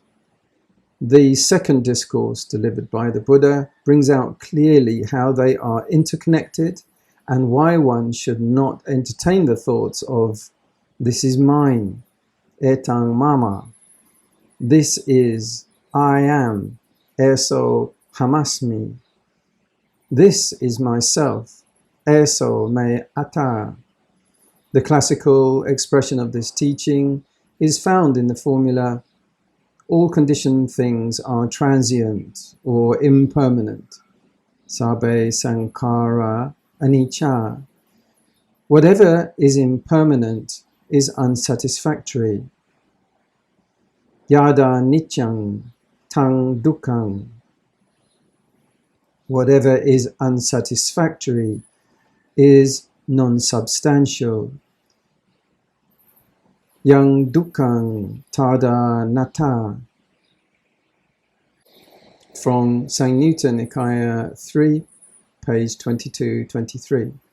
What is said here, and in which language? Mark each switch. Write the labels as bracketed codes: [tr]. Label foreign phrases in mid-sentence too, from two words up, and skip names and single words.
[en] The second discourse delivered by the Buddha brings out clearly how they are interconnected and why one should not entertain the thoughts of "this is mine," [pi] etang mama, [en] "this is I am," [pi] eso hamasmi, [en] "this is myself," [pi] eso me atta. [en] The classical expression of this teaching is found in the formula "all conditioned things are transient or impermanent." [pi] Sabbe sankhara anicca. [en] Whatever is impermanent is unsatisfactory. [pi] Yada nityang tang dukkhang. [en] Whatever is unsatisfactory is non-substantial. [pi] Yang dukkhang tada natta. [en] From Samyutta Nikaya 3, page 22-23.